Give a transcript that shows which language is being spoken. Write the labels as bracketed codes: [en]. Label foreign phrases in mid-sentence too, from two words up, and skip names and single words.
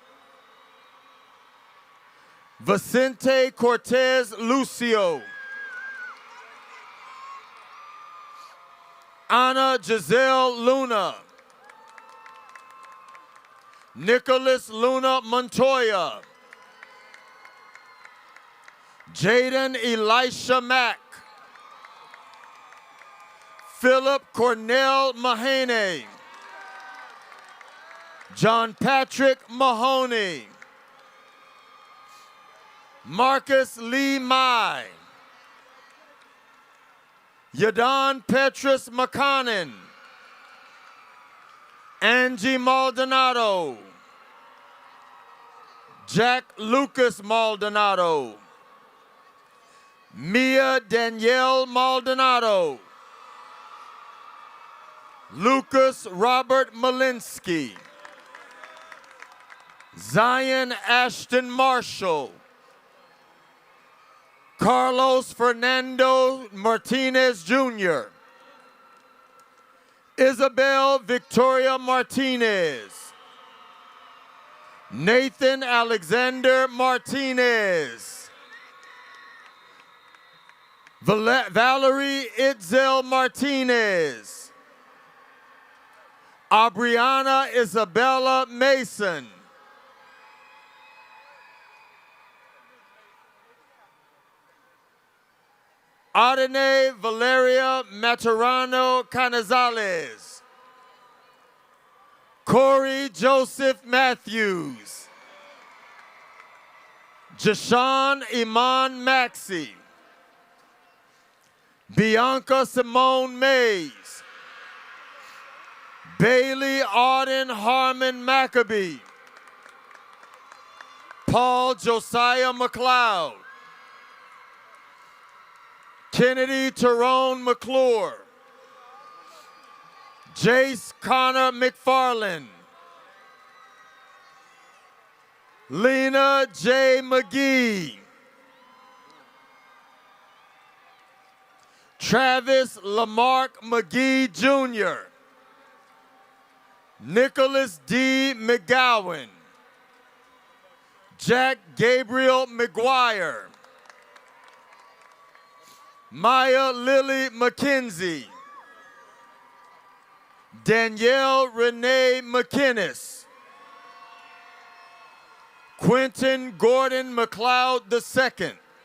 [en] Vicente Cortez Lucio. Ana Giselle Luna. Nicholas Luna Montoya. Jaden Elisha Mack. Philip Cornell Mahane. John Patrick Mahoney. Marcus Lee Mai. Yadon Petrus McConnon. Angie Maldonado. Jack Lucas Maldonado. Mia Danielle Maldonado. Lucas Robert Malinsky. Zion Ashton Marshall. Carlos Fernando Martinez Jr. Isabel Victoria Martinez. Nathan Alexander Martinez. Valerie Itzel Martinez. Abriana Isabella Mason. Adene Valeria Maturano Canizales. Corey Joseph Matthews. Jashawn Iman Maxey. Bianca Simone Mays. Bailey Auden Harmon Maccabee. Paul Josiah McLeod. Kennedy Tyrone McClure. Jace Connor McFarland. Lena J. McGee. Travis Lamarck McGee Jr. Nicholas D. McGowan. Jack Gabriel McGuire. Maya Lily McKenzie. Danielle Renee McInnes. Quentin Gordon McLeod II.